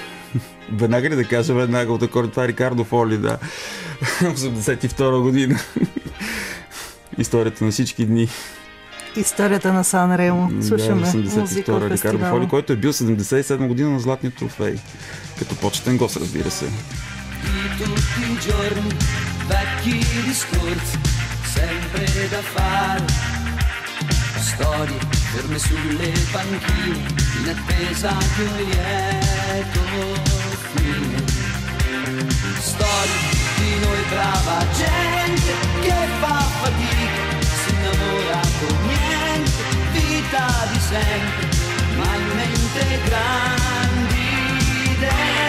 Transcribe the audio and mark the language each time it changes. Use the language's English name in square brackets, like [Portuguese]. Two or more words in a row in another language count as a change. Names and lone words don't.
[Bulgarian] Веднага ли да кажа веднага от акорд? Това е Рикардо Фоли, да. 82 година. Историята на всички дни. Историята на Сан Ремо. Слушаме музика от Рикардо фестивала. Фоли, който е бил 77 година на Златния трофей. Като почетен гост, разбира се. [Italian] Di tutti i giorni, vecchi discorsi, sempre da fare. Storie ferme sulle panchine, in attesa di un lieto fine. Storie di noi brava gente che fa fatica, si innamora con niente, vita di sempre, ma in mente grandi idee.